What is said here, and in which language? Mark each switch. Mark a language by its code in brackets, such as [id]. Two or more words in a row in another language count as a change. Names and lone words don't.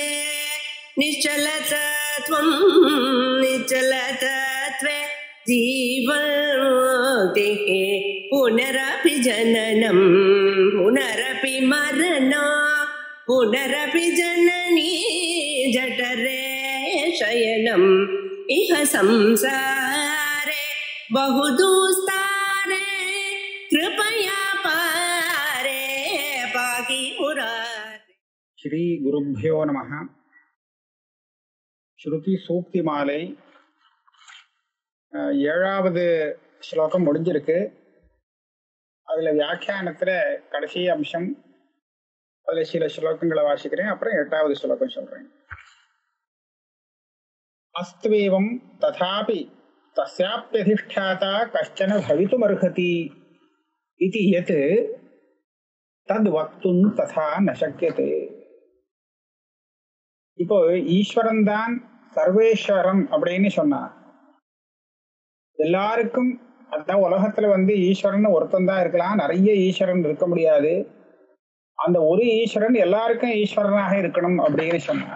[sa] निश्चलतत्वं निश्चलतत्वे जीवन्मुक्तिः पुनरपि जननं पुनरपि मरणं पुनरपि जननी जठरे शयनम् इह संसारे बहुदुस्तारे कृपया पारे पाहि मुरारे। श्री गुरुभ्यो नमः. [ta] श्रुति सूक्ति माலை 7வது ஸ்லோகம் முடிஞ்சிருக்கு. அதுல வியாக்கியானத்துல கடைசி அம்சம், அதுல சில ஸ்லோகங்களை வாசிக்கிறேன், அப்புறம் 8வது ஸ்லோகம் சொல்றேன். [sa] अस्त्वेवं तथापि तस्याप्यधिष्ठाता कश्चन भवितुमर्हति इति यत् तद् वक्तुं तथा न शक्यते. [ta] இப்போ ஈஸ்வரன் தான் சர்வேஸ்வரன் அப்படின்னு சொன்னார். எல்லாருக்கும் அதான் உலகத்துல ஈஸ்வரன் ஒருத்தன் தான் இருக்கலாம், நிறைய ஈஸ்வரன் இருக்க முடியாது. அந்த ஒரு ஈஸ்வரன் எல்லாருக்கும் ஈஸ்வரனாக இருக்கணும் அப்படின்னு சொன்னார்.